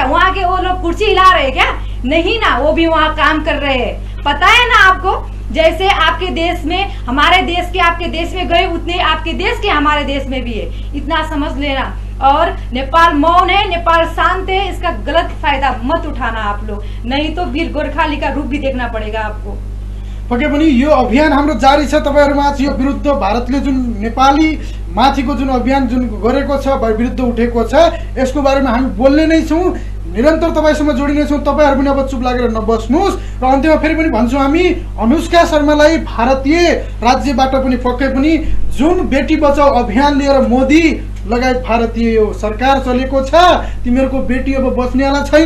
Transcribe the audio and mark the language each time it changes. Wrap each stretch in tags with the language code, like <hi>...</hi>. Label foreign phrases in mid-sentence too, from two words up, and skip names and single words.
<hi>वहाँ के वो लोग कुर्सी हिला रहे हैं क्या? नहीं ना, वो भी वहाँ काम कर रहे हैं, पता है ना आपको? जैसे आपके देश में, हमारे देश के आपके देश में गए, उतने आपके देश के हमारे देश में भी है, इतना समझ लेना। और नेपाल मौन है, नेपाल शांत है, इसका गलत फायदा मत उठाना आप लोग, नहीं तो वीर गोरखाली का रूप भी देखना पड़ेगा आपको।</hi> <ne>पक्कै पनि यो अभियान हाम्रो जारी छ। तपाईहरुमाझ यो विरुद्ध भारतले जुन नेपाली माथिको जुन अभियान जुन गरेको छ, विरुद्ध उठेको छ, यसको बारेमा हामी बोल्ने नै छौँ, निरन्तर तपाईसँग जोडिने छौँ। तपाईहरु पनि अब चुप लागेर नबस्नुस्। र अन्त्यमा फेरि पनि भन्छौँ, हामी अनुष्का शर्मालाई भारतीय राज्यबाट पनि पक्कै पनि जुन बेटी बचाओ अभियान लिएर मोदी लगायत भारतीय यो सरकार चलेको छ, तिमीहरूको बेटी अब बच्नेवाला छैन।</ne>